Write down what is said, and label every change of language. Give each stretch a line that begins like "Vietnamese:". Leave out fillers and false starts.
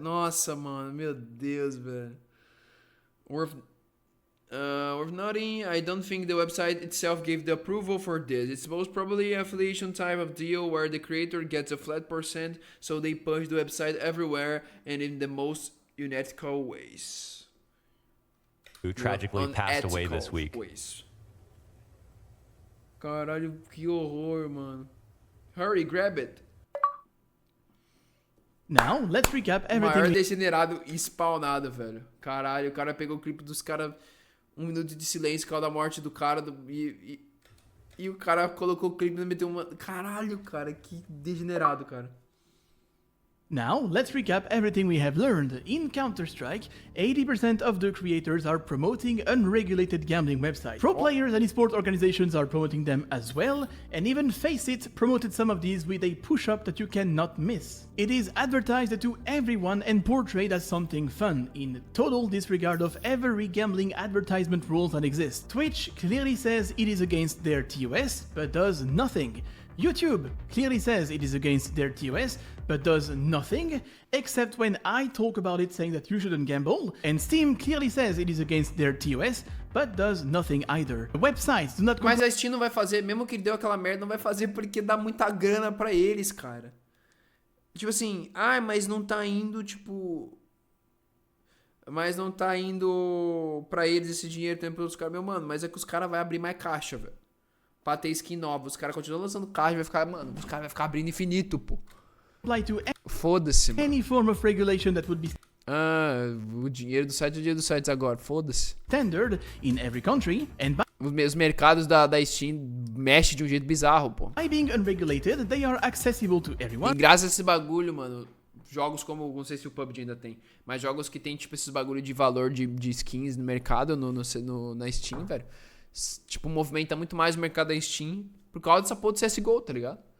Portuguese: Nossa, mano, meu Deus, velho.
English: Worth noting, I don't think the website itself gave the approval for this. It's most probably an affiliation type of deal where the creator gets a flat %, so they push the website everywhere and in the most unethical ways. Who tragically passed away this week.
Portuguese: Caralho, que horror, mano.
English: Hurry, grab it. Now, let's recap everything.
Portuguese: Maior degenerado spawnado, velho. Caralho, o cara pegou o clipe dos caras, 1 minuto de silêncio por causa da morte do cara e o cara colocou o clipe e meteu uma... Caralho, cara, que degenerado, cara.
English: Now, let's recap everything we have learned. In Counter-Strike, 80% of the creators are promoting unregulated gambling websites. Pro players and esports organizations are promoting them as well, and even Faceit promoted some of these with a push-up that you cannot miss. It is advertised to everyone and portrayed as something fun, in total disregard of every gambling advertisement rules that exist. Twitch clearly says it is against their TOS, but does nothing. YouTube clearly says it is against their TOS, but does nothing, except when I talk about it saying that you shouldn't gamble, and Steam clearly says it is against their TOS, but does nothing either. The websites do not...
Portuguese: Mas a Steam não vai fazer, mesmo que deu aquela merda, não vai fazer porque dá muita grana pra eles, cara. Tipo assim, mas não tá indo, tipo... Mas não tá indo pra eles esse dinheiro, tem pelos caras, meu mano, mas é que os caras vão abrir mais caixa, velho. Pra ter skin nova, os caras continuam lançando caixa, vai ficar, mano, os caras vão ficar abrindo infinito, pô. Foda-se, mano.
English: Any form of regulation that would be
Portuguese: o dinheiro do site é o dinheiro dos sites agora, foda-se.
English: Standard in every country, and
Portuguese: os mercados da Steam mexem de um jeito bizarro, pô.
English: By being unregulated, they are accessible to everyone.
Portuguese: E graças a esse bagulho, mano, jogos como, não sei se o PUBG ainda tem, mas jogos que tem, tipo, esses bagulho de valor de skins no mercado, na Steam, velho, tipo, movimenta muito mais o mercado da Steam por causa dessa porra do CSGO, tá ligado?